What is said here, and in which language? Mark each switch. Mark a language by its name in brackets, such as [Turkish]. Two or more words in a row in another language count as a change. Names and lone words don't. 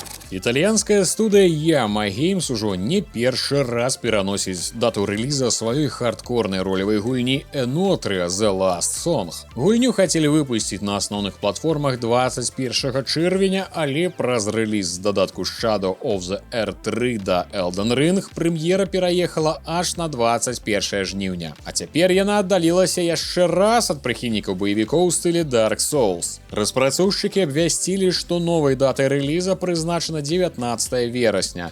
[Belarusian] Італьянская студыя Yama Games ужо не першы раз пераносіць дату рэліза сваёй хардкорнай ролевай гульні Enotre The Last Song. Гульню хацелі выпусціць на асноўных платформах 21 чэрвеня, але праз рэліз дадатку Shadow of the R3 да Elden Ring прэм'ера пераехала аж на 21 жніўня. А цяпер яна аддалілася яшчэ раз ад прыхільнікаў баевікоў у стылі Dark Souls. Распрацоўшчыкі абвясцілі, што новай датай рэліза прызначана 19 верасня.